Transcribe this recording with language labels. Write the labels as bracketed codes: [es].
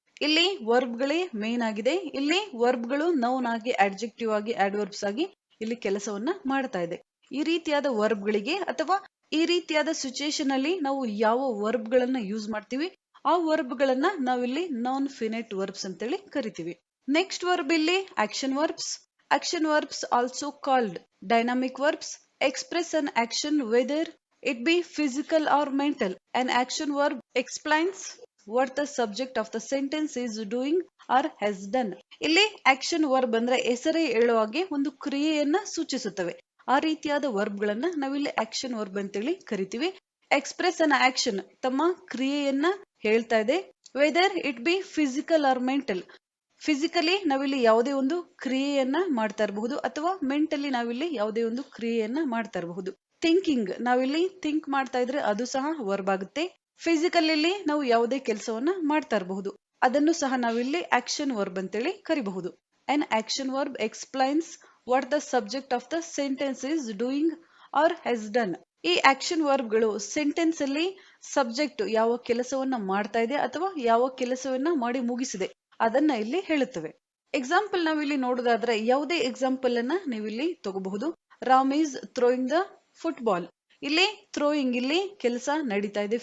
[kn] ಇಲ್ಲಿ ವರ್ಬ್ ಗಳೇ ಮೇನ್ ಆಗಿದೆ. ಇಲ್ಲಿ ವರ್ಬ್ ಗಳು ನೌನ್ ಆಗಿ, ಆಡ್ಜೆಕ್ಟಿವ್ ಆಗಿ, ಆಡ್ವರ್ಬ್ಸ್ ಆಗಿ ಇಲ್ಲಿ ಕೆಲಸವನ್ನ ಮಾಡ್ತಾ ಇದೆ. ಈ ರೀತಿಯಾದ ವರ್ಬ್ ಗಳಿಗೆ ಅಥವಾ ಈ ರೀತಿಯಾದ ಸಿಚುಯೇಷನ್ ಅಲ್ಲಿ ನಾವು ಯಾವ ವರ್ಬ್ ಗಳನ್ನ ಯೂಸ್ ಮಾಡ್ತೀವಿ ಆ ವರ್ಬ್ ಗಳನ್ನ ನಾವಿಲ್ಲಿ ನಾನ್ ಫಿನೈಟ್ ವರ್ಬ್ಸ್ ಅಂತೇಳಿ ಕರಿತೀವಿ. ನೆಕ್ಸ್ಟ್ ವರ್ಬ್ ಇಲ್ಲಿ action verbs. [en] Action verbs also called dynamic verbs express an action whether it be physical or mental. An action verb explains what the subject of the sentence is doing or has done. [kn] ಇಲ್ಲಿ action verb ಅಂದ್ರೆ ಹೆಸರೇ ಹೇಳೋ ಹಾಗೆ ಒಂದು ಕ್ರಿಯೆಯನ್ನ ಸೂಚಿಸುತ್ತವೆ. ಆ ರೀತಿಯಾದ ವರ್ಬ್ ಗಳನ್ನ ನಾವಿಲ್ಲಿ ಆಕ್ಷನ್ ವರ್ಬ್ ಅಂತೇಳಿ ಕರಿತೀವಿ. [en] express an action [kn] ತಮ್ಮ ಕ್ರಿಯೆಯನ್ನ ಹೇಳ್ತಾ ಇದೆ. [en] Whether it be physical or mental. [kn] Physically ನಾವಿಲ್ಲಿ ಯಾವುದೇ ಒಂದು ಕ್ರಿಯೆಯನ್ನ ಮಾಡ್ತಾ ಇರಬಹುದು ಅಥವಾ ಮೆಂಟಲಿ ನಾವಿಲ್ಲಿ ಯಾವುದೇ ಒಂದು ಕ್ರಿಯೆಯನ್ನ ಮಾಡ್ತಾ ಇರಬಹುದು. ಥಿಂಕಿಂಗ್ ನಾವಿಲ್ಲಿ ಥಿಂಕ್ ಮಾಡ್ತಾ ಇದ್ರೆ ಅದು ಸಹ ವರ್ಬ್ ಆಗುತ್ತೆ. ಫಿಸಿಕಲಿ ನಾವು ಯಾವುದೇ ಕೆಲಸವನ್ನ ಮಾಡ್ತಾ ಇರಬಹುದು, ಅದನ್ನು ಸಹ ನಾವಿಲ್ಲಿ ಆಕ್ಷನ್ ವರ್ಬ್ ಅಂತೇಳಿ ಕರಿಬಹುದು. [en] An action verb explains what the subject of the sentence is doing or has done. [kn] ಈ ಆಕ್ಷನ್ ವರ್ಬ್ ಗಳು ಸೆಂಟೆನ್ಸ್ ಅಲ್ಲಿ ಸಬ್ಜೆಕ್ಟ್ ಯಾವ ಕೆಲಸವನ್ನ ಮಾಡ್ತಾ ಇದೆ ಅಥವಾ ಯಾವ ಕೆಲಸವನ್ನ ಮಾಡಿ ಮುಗಿಸಿದೆ ಅದನ್ನ ಇಲ್ಲಿ ಹೇಳುತ್ತವೆ. ಎಕ್ಸಾಂಪಲ್ ನಾವಿಲ್ಲಿ ನೋಡೋದಾದ್ರೆ ಯಾವುದೇ ಎಕ್ಸಾಂಪಲ್ ಅನ್ನ ನೀವಿಲ್ಲಿ ತಗೋಬಹುದು. [en] Ram is throwing the football. [kn] ಇಲ್ಲಿ ಥ್ರೋಯಿಂಗ್ ಇಲ್ಲಿ ಕೆಲಸ ನಡೀತಾ ಇದೆ.